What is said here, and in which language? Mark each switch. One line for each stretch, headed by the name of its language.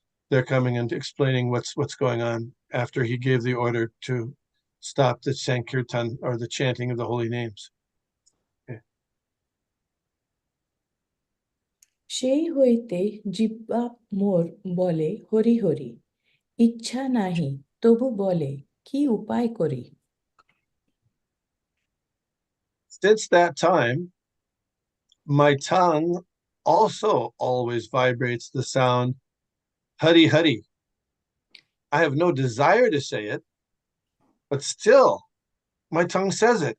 English: They're coming and explaining what's going on after he gave the order to stop the Sankirtan or the chanting of the holy names. Okay.
Bangla: সেই হইতে জিহ্বা মোর বলে হরি হরি ইচ্ছা নাহি তবু বলে কি উপায় করি
English: Since that time, my tongue also always vibrates the sound Hari Hari. I have no desire to say it, but still, my tongue says it.